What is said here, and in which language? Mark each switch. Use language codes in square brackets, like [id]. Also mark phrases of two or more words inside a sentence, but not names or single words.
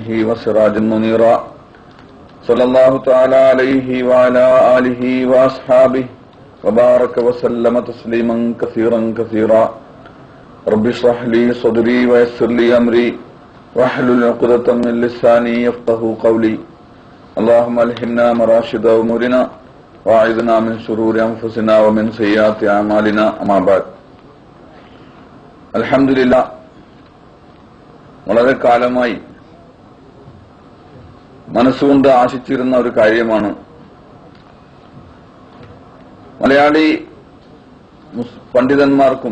[ar] وسراجا منيرا صلى الله تعالى عليه وعلى آله وأصحابه وبارك وسلم تسليما كثيرا كثيرا رب اشرح لي صدري ويسر لي أمري واحلل عقدة من لساني يفقهوا قولي اللهم ألهمنا مراشد أمورنا وأعذنا من شرور أنفسنا ومن سيئات أعمالنا أما بعد الحمد لله [ml] വളരെ കാലമായി മനസ്സുകൊണ്ട് ആശിച്ചിരുന്ന ഒരു കാര്യമാണ് മലയാളി പണ്ഡിതന്മാർക്കും